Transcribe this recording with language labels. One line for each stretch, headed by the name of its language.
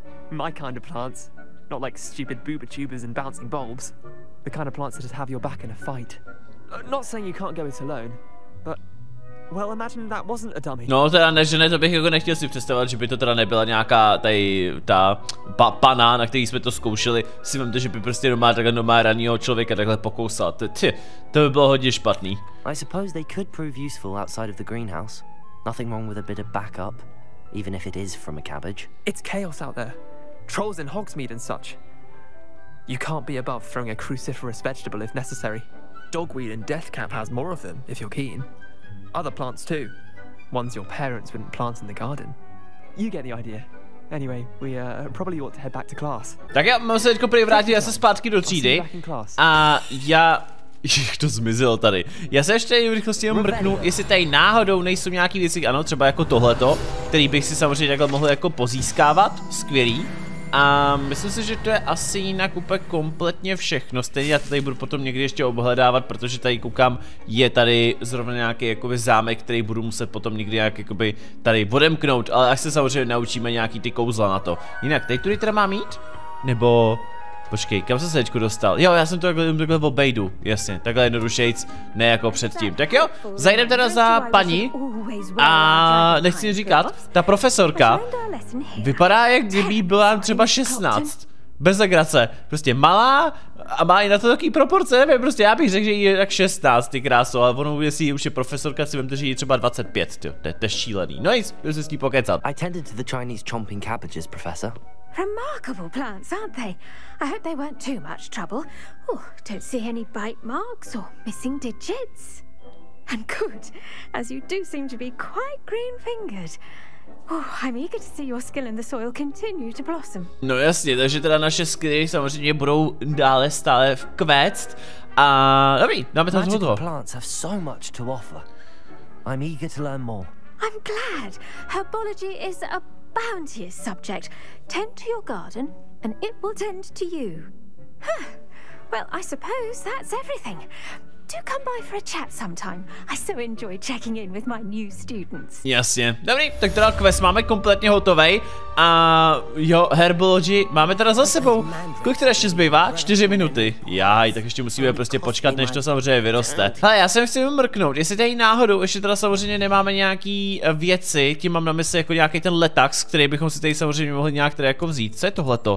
English: My kind of plants, not like stupid booba tubers and bouncing bulbs. The kind of plants that just have your back in a fight. Not saying you can't go it alone, but well, imagine that wasn't a dummy.
Czech: No, teda ne, že ne, to bych jako nechtěl si představovat, že by to teda nebyla nějaká tady ta pana, na který jsme to zkoušeli. Si vemte, že by prostě doma takhle ranýho člověka takhle pokousal. To by bylo hodně špatný.
English: I suppose they could prove useful outside of the greenhouse. Nothing wrong with a bit of backup, even if it is from a cabbage. It's chaos out there. Trolls in Hogsmeade and such. You can't be above throwing a cruciferous vegetable if necessary. Dogweed and deathcap has more of them, if you're keen. Other plants too. Ones your parents wouldn't plant in the garden. You get the idea. Anyway, we probably ought to head back to class.
Czech: Tak já mám se teďko prý vrátit zase zpátky do třídy. A já... Jak to zmizelo tady. Já se ještě v rychlosti jenom mrknu, jestli tady náhodou nejsou nějaký věci, ano, třeba jako tohleto, který bych si samozřejmě takhle mohl jako pozískávat, skvělý. A myslím si, že to je asi jinak úplně kompletně všechno. Stejně já to tady budu potom někdy ještě obhledávat, protože tady koukám, je tady zrovna nějaký jakoby zámek, který budu muset potom někdy nějak jakoby tady odemknout, ale až se samozřejmě naučíme nějaký ty kouzla na to. Jinak, tady tudy teda mám jít? Nebo... Počkej, kam jsem se teďko dostal? Jo, já jsem to takhle obejdu, jasně, takhle jednodušejc, ne jako předtím. Tak jo, zajdem teda za paní a nechci říkat, ta profesorka vypadá, jak kdyby byla třeba 16. Bez legrace, prostě malá a má i na to takový proporce, nevím, prostě já bych řekl, že jí je tak 16, ty kráso, ale ono, jestli už je profesorka, si vemte, že jí je třeba 25, tyjo, to je šílený. No nic, jdu se s ní pokecat.
English: I tended to the Chinese chomping cabbages, Professor. Remarkable plants, aren't they? I hope they weren't too much trouble. Oh, don't see any bite marks or missing digits. And good, as you do seem to be quite green-fingered. Oh, I'm eager to see your skill in the soil continue to blossom.
Czech: No jasně, takže teda naše skilly samozřejmě budou dále stále kvést. A dobrý, dáme to
English: Magical plants have so much to offer. I'm eager to learn more. I'm glad. Herbology is a bounteous subject. Tend to your garden, and it will tend to you. Huh. Well, I suppose that's everything. Do come by for a chat sometime. I so enjoy checking in with my new students.
Czech: Jasně. Dobrý, tak teda quest máme kompletně hotovej. A jo, herbology máme teda za sebou. Kolik teda ještě zbývá? 4 minuty. Jaj, tak ještě musíme prostě počkat, než to samozřejmě vyroste. Hele, já jsem chci mrknout, jestli tady náhodou ještě teda samozřejmě nemáme nějaký věci, tím mám na mysli jako nějaký ten letax, který bychom si tady samozřejmě mohli nějak teda jako vzít. Co je tohleto?